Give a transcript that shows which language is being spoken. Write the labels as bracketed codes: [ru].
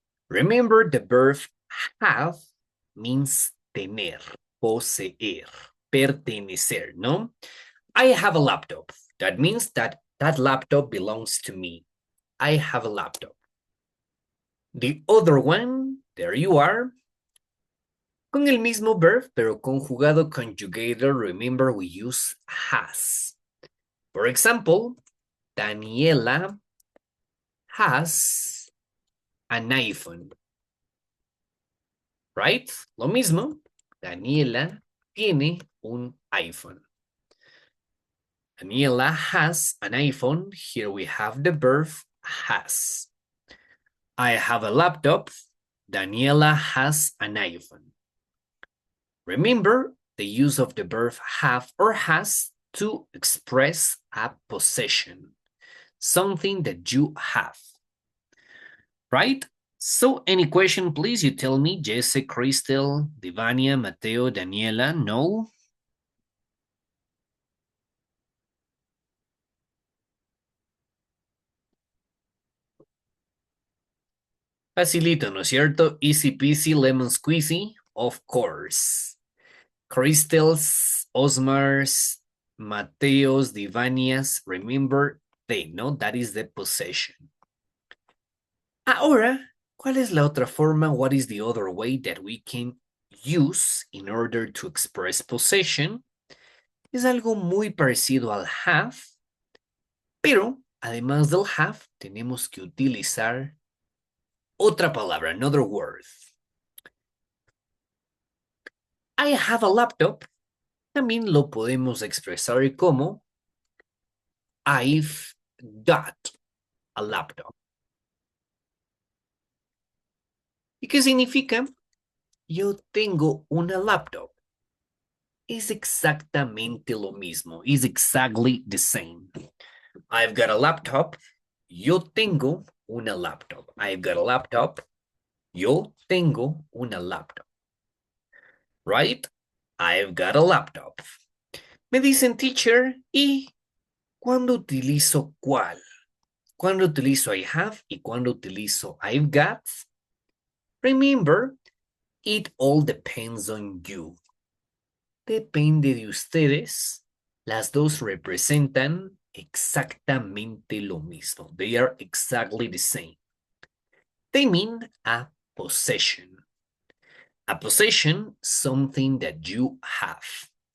[en] Remember, the verb have means [es] tener, poseer, pertenecer, no? [en] I have a laptop. That means that that laptop belongs to me. I have a laptop. The other one, there you are. [es] Con el mismo verb, pero conjugado conjugator, [en] remember we use has. For example, Daniela has an iPhone. Right? [es] Lo mismo, Daniela tiene un iPhone. [en] Daniela has an iPhone. Here we have the verb has. I have a laptop. Daniela has an iPhone. Remember the use of the verb have or has to express a possession, something that you have. Right? So any question, please, you tell me. Jesse, Crystal, Divania, Mateo, Daniela, no? [es] Facilito, ¿no es cierto? [en] Easy peasy, lemon squeezy, of course. Crystals, Osmars, Mateos, Divanias, remember they, no? That is the possession. [es] Ahora, ¿cuál es la otra forma? [en] What is the other way that we can use in order to express possession? [es] Es algo muy parecido al have, pero además del have, tenemos que utilizar otra palabra, [en] another word. I have a laptop. [es] También lo podemos expresar como [en] I've got a laptop. [es] ¿Y qué significa? Yo tengo una laptop. Es exactamente lo mismo. [en] Is exactly the same. I've got a laptop. [es] Yo tengo una laptop. [en] I've got a laptop. [es] Yo tengo una laptop. Right? [en] I've got a laptop. [es] Me dicen teacher, ¿y cuándo utilizo cuál? ¿Cuándo utilizo [en] I have [es] y cuándo utilizo [en] I've got? Remember, it all depends on you. [es] Depende de ustedes. Las dos representan exactamente lo mismo. [en] They are exactly the same. They mean a possession. A possession, something that you have.